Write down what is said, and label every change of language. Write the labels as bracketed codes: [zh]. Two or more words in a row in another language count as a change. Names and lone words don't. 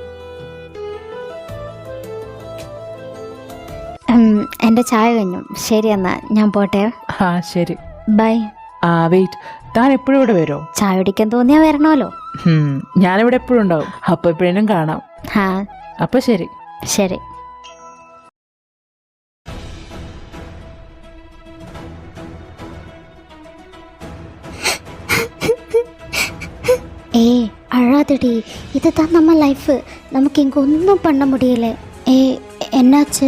[ml] എൻ്റെ ചായ കഴിഞ്ഞു. ശരി, എന്നാ ഞാൻ പോട്ടെ. ആ ശരി. ബൈ. വെയിറ്റ്, താൻ എപ്പോഴും ഇവിടെ വരുമോ? ചായ കുടിക്കാൻ തോന്നിയാ വരണമല്ലോ. ഞാനിവിടെ എപ്പോഴും ഉണ്ടാവും. അപ്പൊ എപ്പോഴും കാണാം. ആ അപ്പൊ ശരി. ശരി. [ta] ஏய் அழாதடி, இதுதான் நம்ம லைஃப். நமக்கு இங்கே ஒன்றும் பண்ண முடியல. ஏய் என்னாச்சு?